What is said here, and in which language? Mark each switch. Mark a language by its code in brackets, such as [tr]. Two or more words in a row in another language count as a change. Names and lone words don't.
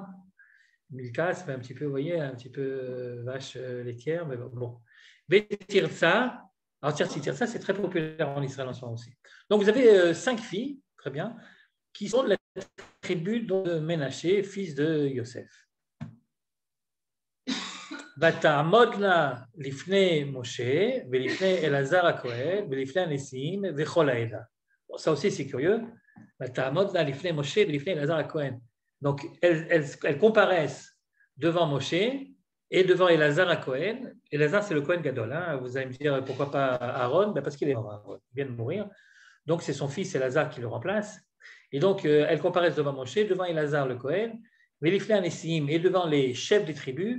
[fr] Milka, ça fait un petit peu, vous voyez, un petit peu vache laitière, mais bon. Betirsa, alors Tirsa, c'est très populaire en Israël en ce moment aussi. Donc, vous avez 5 filles, très bien, qui sont de la tribu de Ménaché, fils de Yosef. [he] ותעמודנה לפני משה ולפני אלעזר הכהן ולפני הנשיאים וכל העדה. [fr] Ça aussi c'est curieux. [he] ותעמודנה לפני משה ולפני אלעזר הכהן. [fr] Donc elles comparaissent devant Moshe et devant Elazar à Cohen. Elazar, c'est le [he] כהן גדול. [fr] Hein. Vous allez me dire pourquoi pas Aaron? Ben parce qu'il est mort, il vient de mourir. Donc c'est son fils Elazar qui le remplace. Et donc elles comparaissent devant Moshe, devant Elazar le Cohen, [he] ולפני הנשיאים [fr] et devant les chefs des tribus.